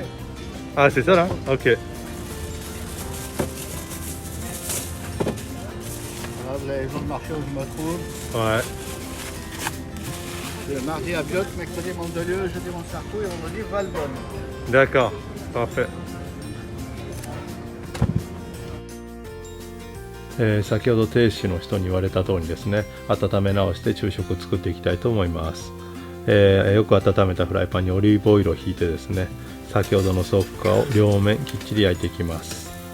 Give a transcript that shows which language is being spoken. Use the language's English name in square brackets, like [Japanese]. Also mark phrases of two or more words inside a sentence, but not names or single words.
[French] Ah, c'est ça, là? Ok. Voilà, les jours de marché où je me trouve. Ouais. Le mardi à Biot, mercredi Mandelieu, jeudi Montsartou et vendredi Valbonne. D'accord, parfait. [Japanese] 先ほど亭主の人に言われた通りにですね、温め直して昼食を作っていきたいと思います。よく温めたフライパンにオリーブオイルをひいてですね、先ほどのソッカを両面きっちり焼いていきます。